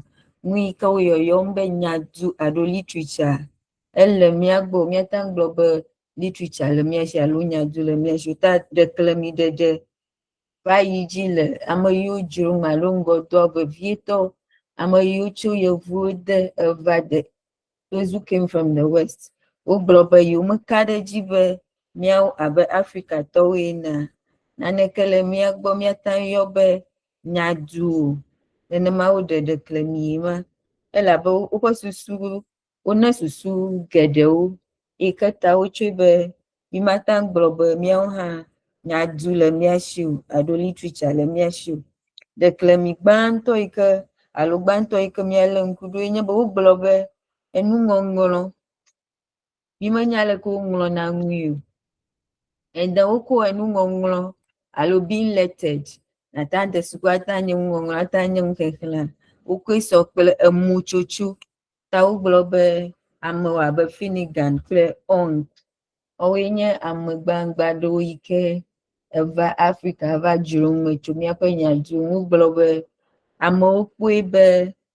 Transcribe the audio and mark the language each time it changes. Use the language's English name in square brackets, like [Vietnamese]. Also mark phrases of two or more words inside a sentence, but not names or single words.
[Ewe] nu yi ke wo yɔyɔm be nyadu alo literature ele mía gbɔ míata ŋu gblɔ be literature le mía si alo nyadu le mía si ta ɖeklemi ɖeɖe va yi dzi le ame yiwo dzrom alo ŋgɔdoa vevietɔ ame yiwo tso yevuwo de eva de [English] those who came from the west [Ewe] wogblɔ be yewo meka ɖe dzi be míawo abe Afrikatɔwo ena naneke le mía gbɔ míata yɔ be nyadu o nenema wo ɖe ɖeklemi ma elabe woƒe susu wone susu geɖewo yi ke ta wotsoe be mi mata gblɔ be míawo hã nyadu le mía si o alo literature le mía si o ɖeklemi gbãtɔ yi ke alo gbãtɔ yi ke míalé ŋku ɖo nye be wogblɔ be enuŋɔŋlɔ mi menya leke woŋlɔna nui o [English] and then [Ewe] woko enuŋɔŋlɔ alo [English] being lettered [Ewe] nata de suku ata nye nuŋɔŋlɔ ata nye nuxexlẽ wokoe sɔ kple emutsotso ta wogblɔ be amewo abe Finnegan kple Ong woe nye ame gbangba ɖewo yi ke eva Afrika va dzro ŋume tso míaƒe nyadu wogblɔ be amewo kpɔe be